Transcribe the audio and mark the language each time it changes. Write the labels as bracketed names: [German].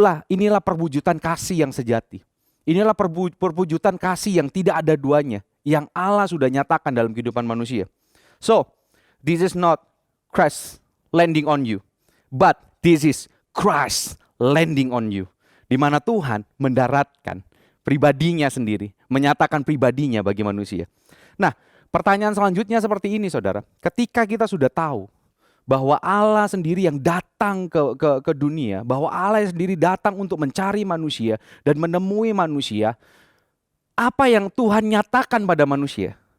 [Indonesian] Inilah perwujudan kasih yang sejati. Inilah perwujudan kasih yang tidak ada duanya, yang Allah sudah nyatakan dalam kehidupan manusia. [English] So, this is not Christ landing on you, but this is Christ landing on you. [Indonesian] Di mana Tuhan mendaratkan pribadinya sendiri, menyatakan pribadinya bagi manusia. Nah, pertanyaan selanjutnya seperti ini, saudara. Ketika kita sudah tahu bahwa Allah sendiri yang datang ke dunia, bahwa Allah sendiri datang untuk mencari manusia dan menemui manusia, apa yang Tuhan nyatakan pada manusia?